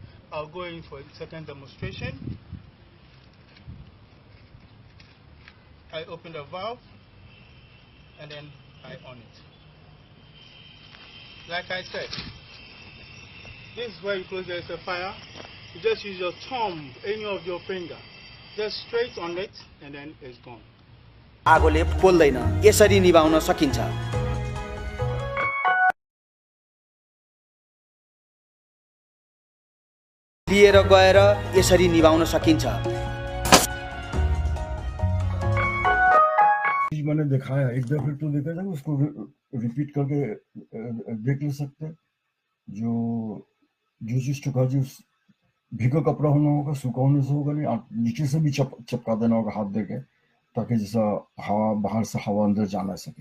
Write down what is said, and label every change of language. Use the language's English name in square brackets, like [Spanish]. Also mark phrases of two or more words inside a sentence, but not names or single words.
[English] I'll go in for a second demonstration. I open the valve and then I on it. Like I said, this is where you close. There's a fire. You just use your thumb, any of your finger, just straight on it, and then it's gone. [Nepali] आगोले पोल्दैन, यसरी निभाउन सकिन्छ। लिएर गएर यसरी निभाउन सकिन्छ। [Hindi] मैंने दिखाया, एक दफे तो देखा था, उसको रिपीट करके देख ले सकते हैं। जो चीज चुका, जो भीगा कपड़ा होना होगा, सूखा होने से होगा नहीं, नीचे से भी चपका देना होगा हाथ देके, ताकि जैसा हवा बाहर से हवा अंदर जा ना सके।